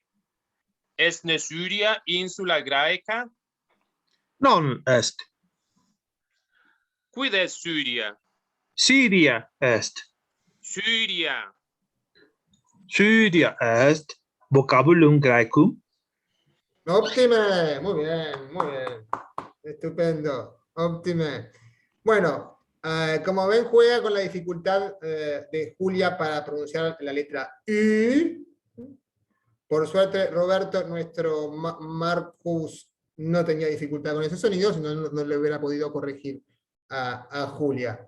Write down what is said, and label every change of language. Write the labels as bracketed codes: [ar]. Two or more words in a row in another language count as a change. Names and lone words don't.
[la] Est ne Syria insula Graeca? Non est, Quid est Syria? Syria est, Syria. Syria est, vocabulum Graecum, Óptime, [es] muy bien, estupendo, óptime. Bueno, como ven, juega con la dificultad de Julia para pronunciar la letra U. Por suerte, Roberto, nuestro Marcus, no tenía dificultad con ese sonido, si no, no le hubiera podido corregir a Julia.